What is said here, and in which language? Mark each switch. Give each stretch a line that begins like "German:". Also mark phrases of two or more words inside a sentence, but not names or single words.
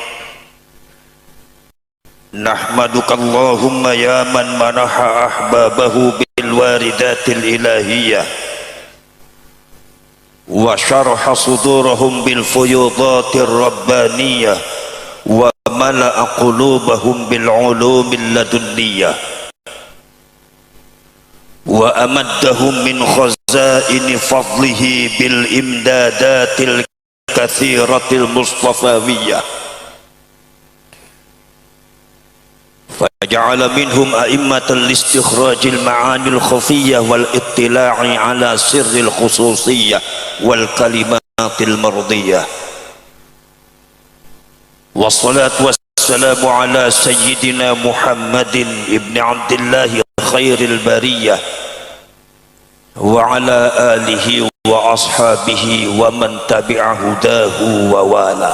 Arabic: نحمدك اللهم يا من منح أحبابه بالواردات الإلهية وشرح صدورهم بالفيوضات الربانية وملأ قلوبهم بالعلوم اللدنية وأمدهم من خزائن فضله بالإمدادات الكثيرة المصطفوية فجعل منهم أئمة لاستخراج المعاني الخفية والاطلاع على سر الخصوصية والكلمات المرضية. والصلاة والسلام على سيدنا محمد بن عبد الله خير البرية وعلى آله وأصحابه ومن تبع هداه ووالى.